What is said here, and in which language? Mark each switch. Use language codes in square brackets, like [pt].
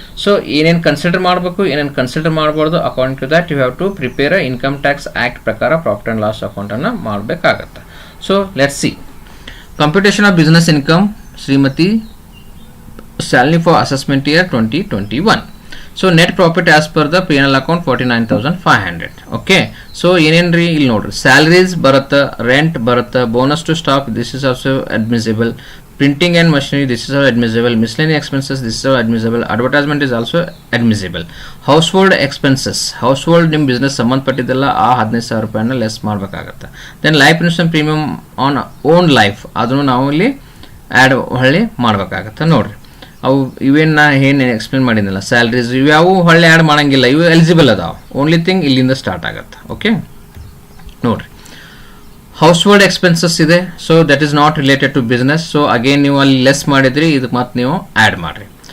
[kn] So ಏನೇನು consider ಮಾಡಬೇಕು, ಏನೇನು ಕನ್ಸಿಡರ್ ಮಾಡಬಾರ್ದು, according to that you have to prepare income tax act ಪ್ರಕಾರ ಪ್ರಾಫಿಟ್ ಆ್ಯಂಡ್ ಲಾಸ್ ಅಕೌಂಟನ್ನು ಮಾಡಬೇಕಾಗತ್ತೆ. [en] So let's see computation of business income Shrimati salary for assessment year 2021. So net profit as per the P&L account 49,500. okay, so ಏನೇನ್ರಿ ಇಲ್ಲಿ ನೋಡ್ರಿ, salaries ಬರುತ್ತೆ, rent ಬರುತ್ತೆ, bonus to staff, this is also admissible, printing and machinery, this is also admissible, miscellaneous expenses, this is also admissible, advertisement is also admissible, household expenses, household ನಿಮ್ಮ business ಸಂಬಂಧಪಟ್ಟಿದ್ದೆಲ್ಲ ಆ 15,000 ರೂಪಾಯಿನ less ಮಾಡಬೇಕಾಗತ್ತೆ. [kn] Then life insurance premium on own life, ಅದನ್ನು ನಾವು ಇಲ್ಲಿ add ಹೊಳ್ಳಿ ಮಾಡಬೇಕಾಗತ್ತೆ. ನೋಡ್ರಿ ಅವು ಇವೇನು ನಾ ಏನು ಎಕ್ಸ್ಪ್ಲೇನ್ ಮಾಡಿದ್ನಲ್ಲ, ಸ್ಯಾಲ್ರೀಸ್ ಇವ್ಯಾವು ಹೊಳ್ಳಿ ಆ್ಯಡ್ ಮಾಡೋಂಗಿಲ್ಲ, ಇವು ಎಲಿಜಿಬಲ್ ಅದಾವೆ. ಓನ್ಲಿ ಥಿಂಗ್ ಇಲ್ಲಿಂದ ಸ್ಟಾರ್ಟ್ ಆಗುತ್ತೆ. ಓಕೆ ನೋಡಿರಿ, ಹೌಸ್ ಹೋಲ್ಡ್ ಎಕ್ಸ್ಪೆನ್ಸಸ್ ಇದೆ, so that is not related to business, so again ನೀವು ಅಲ್ಲಿ ಲೆಸ್ ಮಾಡಿದ್ರಿ, ಇದಕ್ಕೆ ಮತ್ತೆ ನೀವು ಆ್ಯಡ್ ಮಾಡಿರಿ.